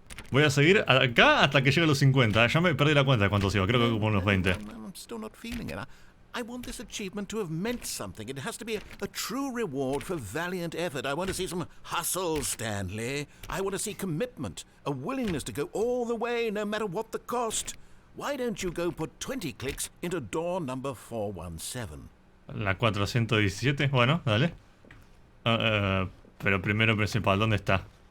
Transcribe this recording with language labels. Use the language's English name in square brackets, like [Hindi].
[Spanish] Voy a seguir acá hasta que llegue a los 50. Ya me perdí la cuenta de cuántos iba, creo que como unos 20. [English] I'm still not feeling it. I want this achievement to have meant something. It has to be a true reward for valiant effort. I want to see some hustle, Stanley. I want to see commitment, a willingness to go all the way, no matter what the cost. Why don't you go put 20 clicks into door number 417? [Spanish] La 417, bueno, dale. Pero primero principal, ¿dónde está?